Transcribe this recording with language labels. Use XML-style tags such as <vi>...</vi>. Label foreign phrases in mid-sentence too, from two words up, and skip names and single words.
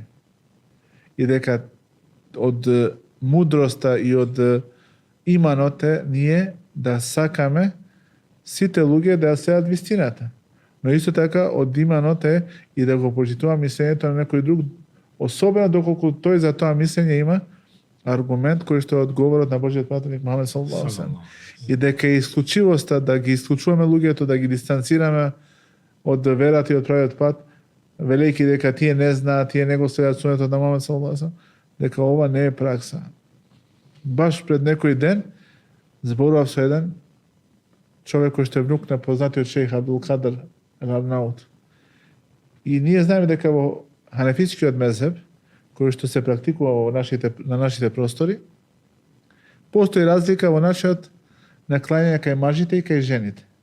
<mk>И дека од мудроста и од иманот е ние да сакаме сите луѓе да следат вистината. Но исто така од иманот е и да го почитува мислењето на некој друг, особено доколку тој за тоа мислење има аргумент кој што е одговорот на Божиот пратеник Мухамед</mk> <ar>صلى الله عليه وسلم.</ar> <mk>И дека е исклучивоста да ги исклучуваме луѓето, да ги дистанцираме од верата и од правиот пат, велејќи дека тие не знаат, тие не го следат сунетот на Мухамед</mk> <ar>صلى الله عليه وسلم,</ar> <mk>дека ова не е пракса. Баш пред некој ден зборував со еден човек кој што е внук на познатиот шејх Абдул Кадир Арнаут. И ние знаеме дека во ханефискиот мезхеб, кој што се практикува на нашите простори, постои разлика во начинот на клањање кај мажите и кај жените.</mk>